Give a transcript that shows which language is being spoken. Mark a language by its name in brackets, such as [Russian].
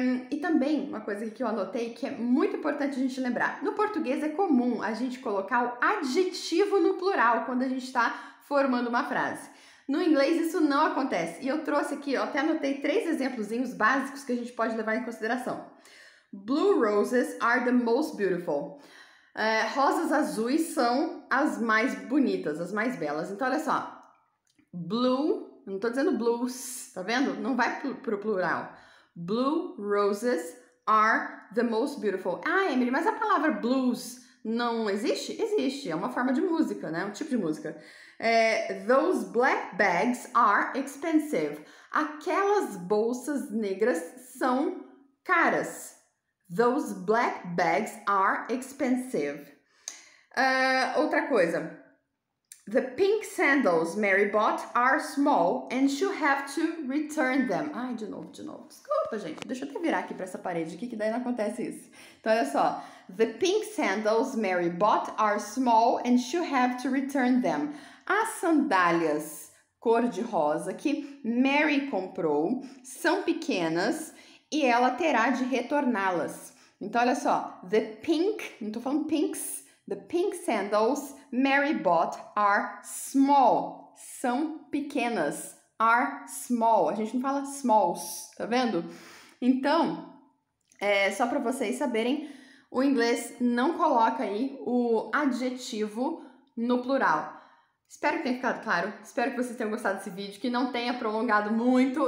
[Portuguese] E também, uma coisa que eu anotei que é muito importante a gente lembrar. No português é comum a gente colocar o adjetivo no plural quando a gente está formando uma frase. No inglês isso não acontece. E eu trouxe aqui, eu até anotei 3 exemplozinhos básicos que a gente pode levar em consideração. [English] Blue roses are the most beautiful. [Portuguese] Rosas azuis são as mais bonitas, as mais belas. Então, olha só. Blue, não tô dizendo blues, tá vendo? Não vai pro plural. [English] Blue roses are the most beautiful. [Portuguese] Emily, mas a palavra blues não existe? Existe, é uma forma de música, né? Um tipo de música. [English] Those black bags are expensive. [Portuguese] Aquelas bolsas negras são caras. [English] Those black bags are expensive. [Portuguese] Outra coisa. [English] The pink sandals Mary bought are small and she'll have to return them. [Portuguese] De novo. Desculpa, gente. Deixa eu até virar aqui para essa parede aqui, que daí não acontece isso. Então, olha só. [English] The pink sandals Mary bought are small and she'll have to return them. [Portuguese] As sandálias cor de rosa que Mary comprou são pequenas e ela terá de retorná-las. Então, olha só. [English] The pink, [Portuguese] não tô falando pinks. [English] The pink sandals Mary bought are small. [Portuguese] São pequenas. [English] Are small. [Portuguese] A gente não fala smalls, tá vendo? Então, só para vocês saberem, o inglês não coloca aí o adjetivo no plural. Espero que tenha ficado claro. Espero que vocês tenham gostado desse vídeo, que não tenha prolongado muito.